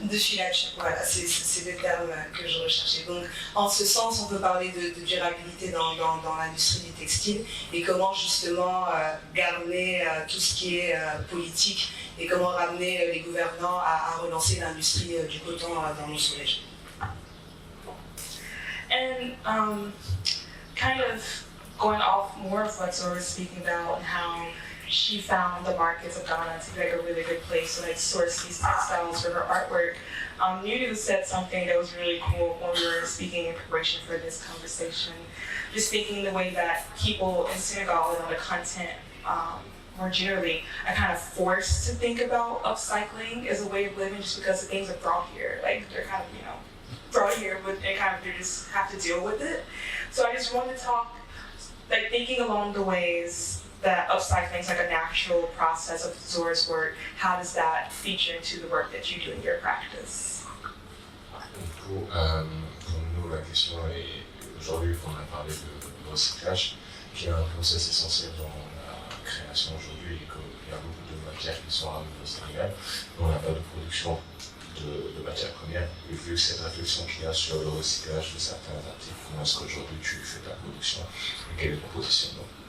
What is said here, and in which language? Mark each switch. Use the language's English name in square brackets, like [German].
[French] De filature, voilà, c'est le terme que je recherchais. Donc, en ce sens, on peut parler de durabilité dans l'industrie du textile et comment justement garder tout ce qui est politique et comment ramener les gouvernants à relancer l'industrie du coton dans nos sous-régions. [English] And kind of going off more of what Zora was speaking about and how she found the markets of Ghana to be like a really good place to like source these textiles for her artwork. Nudu said something that was really cool when we were speaking in preparation for this conversation. Just thinking the way that people in Senegal and on the continent more generally are kind of forced to think about upcycling as a way of living just because the things are brought here. Like they're kind of, brought here, but they just have to deal with it. So I just wanted to talk, like thinking along the ways that upcycling is like a natural process of Zora's work. How does that feature into the work that you do in your practice? [French] Pour nous, la question est aujourd'hui qu'on a parlé de recyclage, qui est un process essentiel dans la création aujourd'hui, et qu'il y a beaucoup de matières qui sont ramenées au Sénégal. On n'a pas de production de matières premières. Et vu cette réflexion qu'il y a sur le recyclage de certains articles, comment est-ce qu'aujourd'hui tu fais ta production et quel est ton positionnement?